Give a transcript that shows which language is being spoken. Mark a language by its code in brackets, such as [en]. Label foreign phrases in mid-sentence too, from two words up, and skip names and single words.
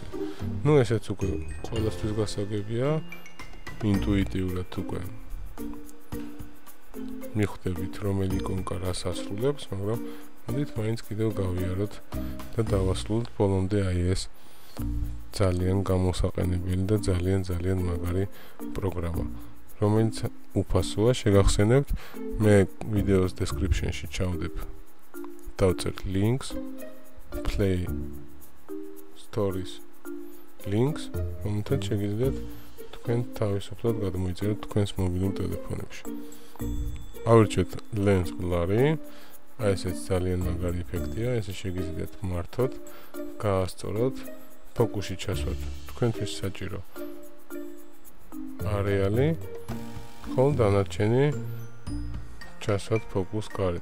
[ka] ნუ ესეც უკვე ყველასთვის გასაგებია, ინტუიტიურად უკვე მიხვდებით რომელი იკონკა რას ასრულებს, მაგრამ მოდით მაინც კიდევ გავიაროთ და დავასრულოთ ბოლომდე აი ეს ძალიან გამოსაყენებელი და ძალიან მაგარი პროგრამა, რომელიც უფასოა. შეგახსენებთ, მე ვიდეოს description-ში ჩავდებ, დავწერთ [en] links, play stories links, [ka] რომელთაც შეგიძლიათ თქვენ თავისუფლად გადმოიწეროთ თქვენს მობილურ ტელეფონებში. ავირჩიოთ [en] lens blurry, [ka] აი ესეც ძალიან მაგარი ეფექტია, ესე შეგიძლიათ მართოთ, გაასწოროთ, ფოკუსში ჩასვათ თქვენთვის საჭირო არეალი, ხოლო დანარჩენი ჩასვათ ფოკუს გარეთ.